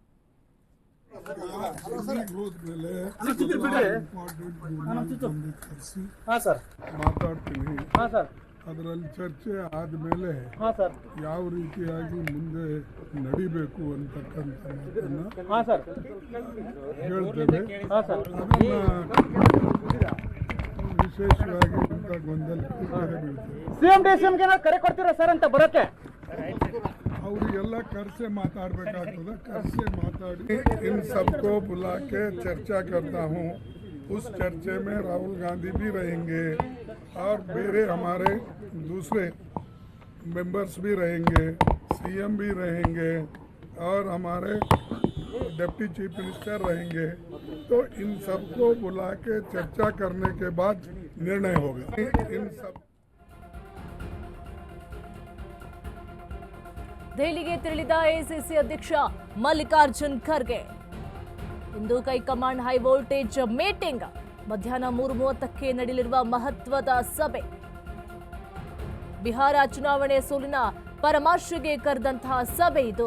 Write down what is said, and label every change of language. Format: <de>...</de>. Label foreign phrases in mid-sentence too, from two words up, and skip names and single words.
<kn>ಅದರಲ್ಲಿ ಚರ್ಚೆ ಆದಮೇಲೆ ಯಾವ ರೀತಿಯಾಗಿ ಮುಂದೆ ನಡಿಬೇಕು ಅಂತಕ್ಕಂಥ ಹೇಳ್ತೇವೆ. ವಿಶೇಷವಾಗಿ ಗೊಂದಲ ಕರೆ ಕೊಡ್ತೀರಾ ಸರ್ ಅಂತ ಬರೋಕೆ ಅವರಿಗೆಲ್ಲ ಕರ್ಸೆ ಮಾತಾಡಬೇಕಾಗ್ತದೆ. ಕರ್ಸೆ ಮಾತಾಡಿ</kn> <hi>इन सबको बुला के चर्चा करता हूँ. उस चर्चे में राहुल गांधी भी रहेंगे और मेरे हमारे दूसरे मेंबर्स भी रहेंगे, सीएम भी रहेंगे और हमारे</hi> <en>deputy chief minister</en> <hi>रहेंगे. तो इन सबको बुला के चर्चा करने के बाद निर्णय होगा. इन सब</hi> <kn>ದೆಹಲಿಗೆ ತೆರಳಿದ ಎಐಸಿಸಿ ಅಧ್ಯಕ್ಷ ಮಲ್ಲಿಕಾರ್ಜುನ್ ಖರ್ಗೆ. ಇಂದು</kn> <en>high command high voltage meeting.</en> <kn>ಮಧ್ಯಾಹ್ನ 3:30ಕ್ಕೆ ನಡೆಯಲಿರುವ ಮಹತ್ವದ ಸಭೆ. ಬಿಹಾರ ಚುನಾವಣೆ ಸೋಲಿನ ಪರಾಮರ್ಶೆಗೆ ಕರೆದಂತಹ ಸಭೆ ಇದು.</kn>